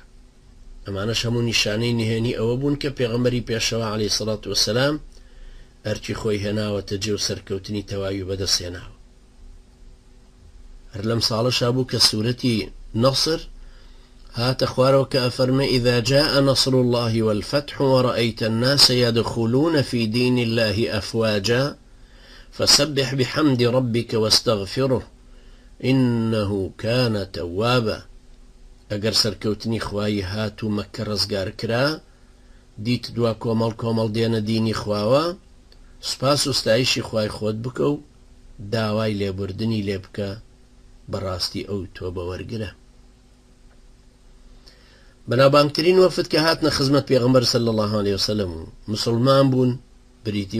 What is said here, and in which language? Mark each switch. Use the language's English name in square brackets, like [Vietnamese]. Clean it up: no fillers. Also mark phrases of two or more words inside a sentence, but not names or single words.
[Central Kurdish] ئەمانەش هەموو نیشانەی نهێنی ئەوە بوون کە پێغەمبەری پێشەوە [Arabic] عەلەیهی سەڵات وەسەلام [Central Kurdish] ئەرکی خۆی هێناوەتە جێ و سەرکەوتنی تەواوی بەدەستهێناوە. هەر لەم ساڵەشا بوو کە سوورەتی نەصر هاتە خوارەوە کە ئەفەرمێ [Arabic] إذا جاء نصر الله والفتح ورأيت الناس يدخلون في دين الله أفواجا فسبح بحمد ربك واستغفره إنه كان توابا. [Central Kurdish] ئەگەر سەرکەوتنی خوای هات و مەککە ڕزگار کرا دیت دوا کۆمەڵ دێنە دینی خواوە سوپاس و ستایشی خوای خۆت بکە و داوای لێبوردنی لێ بکە بەڕاستی ئەو تۆ بەوەرگرە. بەناوبانگترین وەفد کە هاتنە خزمەت پێغەمبەر [Arabic] صلی الله عليه وسلم [Central Kurdish] و مسلمان بوون بریتی